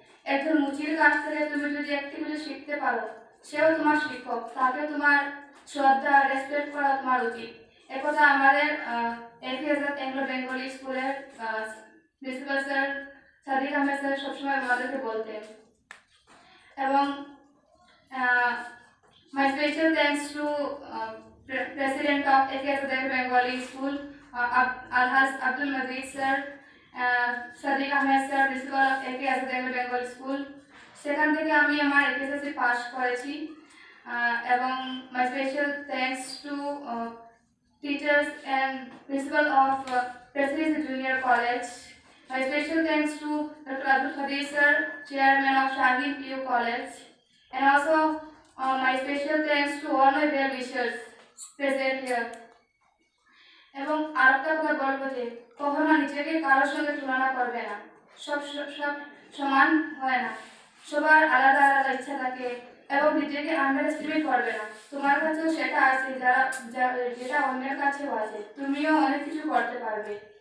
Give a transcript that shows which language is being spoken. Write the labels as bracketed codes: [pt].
[bn] একজন মুচির কাছ থেকে তুমি যদি একটি কিছু শিখতে পারো সেও তোমার শিক্ষক, তাকে তোমার শ্রদ্ধা রেসপেক্ট করা তোমার উচিত। একথা আমাদের এফএসএফ অ্যাংলো বেঙ্গলি স্কুলের principal sir Sadiq Ahmed sir সবসময় আমাদেরকে বলতেন। এবং [en] My special thanks to President of AKS Bengali School, Alhaj Abdul Majid sir, Sadiq Ahmed sir, principal of AKS Bengali School. [bn] সেখান থেকে আমি আমার এসএসসি পাস করেছি এবং [en] my special thanks to teachers and principal of Presidency Junior College. My special thanks to Dr. Abdul Khadir sir, chairman of Shaheen PU College, and also my special thanks to all my well wishers present here. [bn] এবং আরেকটা কথা বলবো যে কখনো নিজেকে কারোর সঙ্গে তুলনা করবে না, সব সমান হয় না, সবার আলাদা আলাদা ইচ্ছা থাকে এবং নিজেকে আন্ডার এস্টিমেট করবে না। তোমার কাছেও সেটা আছে যেটা অন্যের কাছেও আছে, তুমিও অনেক কিছু করতে পারবে।